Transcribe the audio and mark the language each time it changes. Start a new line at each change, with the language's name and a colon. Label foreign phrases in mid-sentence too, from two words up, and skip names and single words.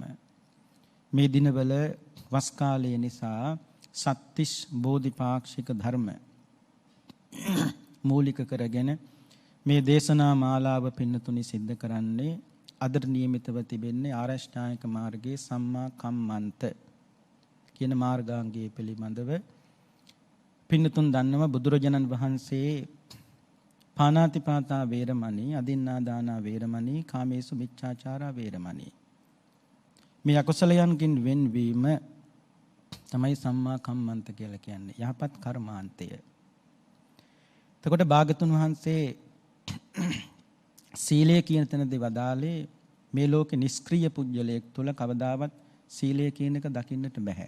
Sinhala: මේ දිනවල වස් කාලය නිසා සත්‍තිස් බෝධිපාක්ෂික ධර්ම මූලික කරගෙන මේ දේශනා මාලාව පින්නතුනි සිද්ධ කරන්නේ අදට නියමිතව තිබෙන්නේ ආරෂ්ඨායක මාර්ගයේ
Pali: සම්මා කම්මන්ත
Sinhala: කියන මාර්ගාංගය පිළිබඳව. පින්නතුන් දන්නව බුදුරජාණන් වහන්සේ
Pali: පානාතිපාතා වේරමණී අදින්නා දානා වේරමණී කාමේසු මිච්ඡාචාරා වේරමණී
Sinhala: මේ අකුසලයන්ගෙන් වෙන්වීම තමයි
Pali: සම්මා කම්මන්ත
Sinhala: කියලා කියන්නේ, යහපත් කර්මාන්තය. එතකොට භාගතුන් වහන්සේ සීලය කියන තැනදී වදාළේ මේ ලෝකේ නිෂ්ක්‍රීය පුජ්‍යලයක් තුල කවදාවත් සීලය කියන එක දකින්නට බෑ.